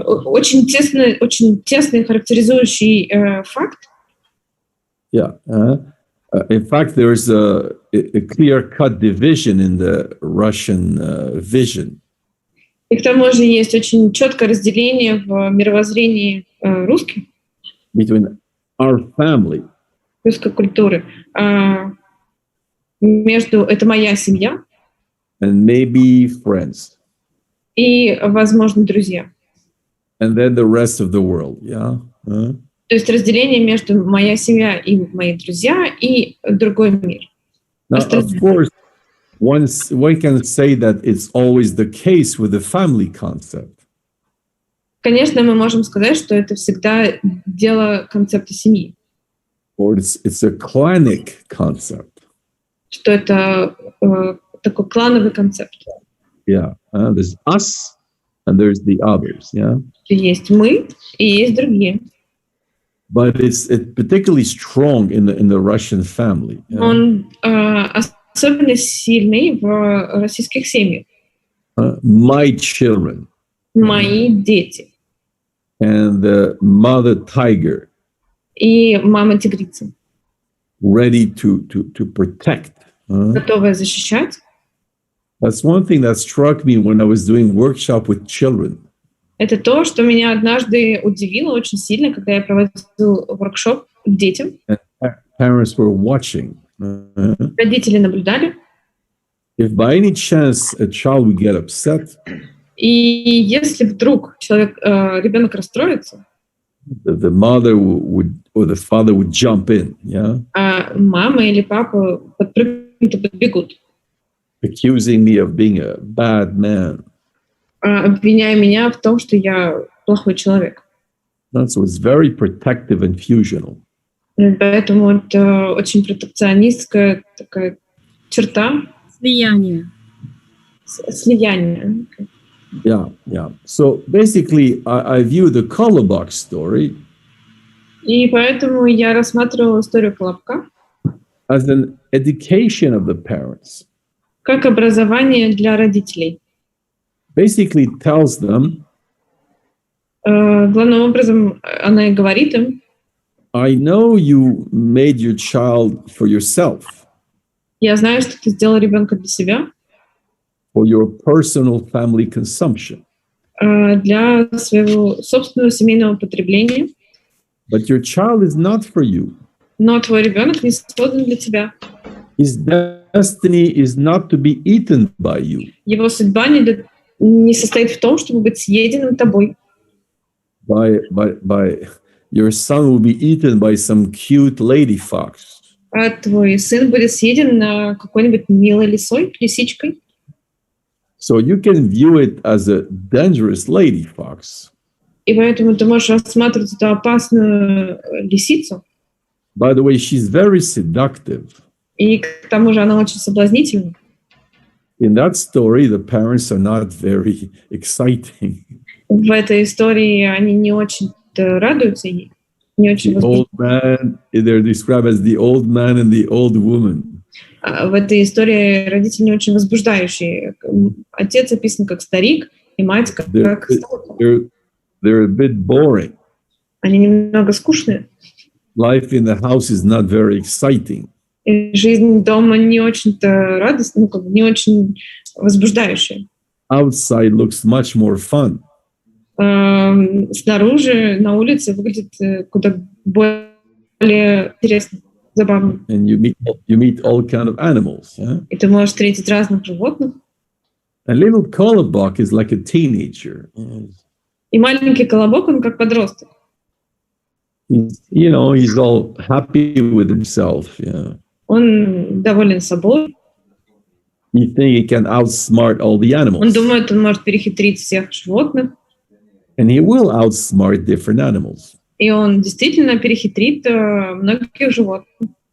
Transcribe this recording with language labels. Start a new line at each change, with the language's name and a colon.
Russian: Очень тесный характеризующий факт.
English: Yeah. In fact, there's a clear-cut division in the Russian vision.
Russian: И к тому же есть очень четкое разделение в мировоззрении русских.
English: Between our family.
Russian: Русской культуры. Между «это моя семья»
English: and maybe friends.
Russian: И, возможно, друзья.
English: And then the rest of the world, yeah?
Russian: То есть разделение между моя семья и мои друзья и другой мир.
English: Now, of course, one can say that it's always the case with the family concept.
Russian: Конечно, мы можем сказать, что это всегда дело концепта семьи.
English: Or it's a clanic concept.
Russian: Что это такой клановый концепт.
English: Yeah, there's us and there's the others. Yeah,
Russian: Есть мы и есть другие.
English: but it's particularly strong in the Russian family. Yeah?
Russian: Он особенно сильный в российских семьях.
English: My children
Russian: Мои дети
English: and the mother tiger
Russian: и мама тигрица,
English: ready to protect.
Russian: готовая защищать.
English: That's one thing that struck me when I was doing workshop with children.
Russian: Это то, что меня однажды удивило очень сильно, когда я проводил воркшоп к детям.
English: Parents were watching.
Russian: Родители наблюдали.
English: If by any chance a child would get upset,
Russian: И если вдруг ребенок расстроится,
English: the mother would or the father would jump in, yeah,
Russian: а мама или папа подпрыгнут и подбегут,
English: accusing me of being a bad man.
Russian: обвиняя меня в том, что я плохой человек.
English: So it's very protective and fusional.
Russian: Поэтому это очень протекционистская такая черта. Слияние. Слияние.
English: Yeah. So basically, I view the color box story
Russian: И поэтому я рассматривала историю Колобка
English: as an education of the parents.
Russian: как образование для родителей.
English: Basically tells them,
Russian: Главным образом, она и говорит им:
English: I know you made your child for yourself,
Russian: я знаю, что ты сделал ребенка для себя,
English: for your personal family consumption.
Russian: для своего собственного семейного потребления,
English: But your child is not for you.
Russian: но твой ребенок не создан для тебя.
English: His destiny is not to be eaten by you.
Russian: Его судьба не состоит в том, чтобы быть съеденным тобой.
English: By your son will be eaten by some cute lady fox.
Russian: А твой сын будет съеден какой-нибудь милой лисичкой.
English: So you can view it as a dangerous lady fox.
Russian: И поэтому ты можешь рассматривать эту опасную лисицу.
English: By the way, she's very seductive.
Russian: И к тому же она очень соблазнительна.
English: In that story, the parents are not very exciting.
Russian: В этой истории они не очень радуются ей, не очень
English: The old man, they're described as the old man and the old woman.
Russian: В этой истории родители не очень возбуждающие. Отец описан как старик, и мать как старуха.
English: They're a bit boring.
Russian: Они немного скучные.
English: Life in the house is not very exciting.
Russian: И жизнь дома не очень-то радостная, не очень возбуждающая.
English: Outside looks much more fun.
Russian: Снаружи, на улице выглядит куда более интересно, забавно.
English: And you meet all kind of animals. Yeah?
Russian: И ты можешь встретить разных животных.
English: A little colobok is like a teenager.
Russian: И маленький колобок, он как подросток.
English: He's all happy with himself. Yeah.
Russian: Он доволен собой.
English: You think he can outsmart all the animals.
Russian: Он думает, он может перехитрить всех животных.
English: And he will outsmart different animals.
Russian: И он действительно перехитрит многих животных.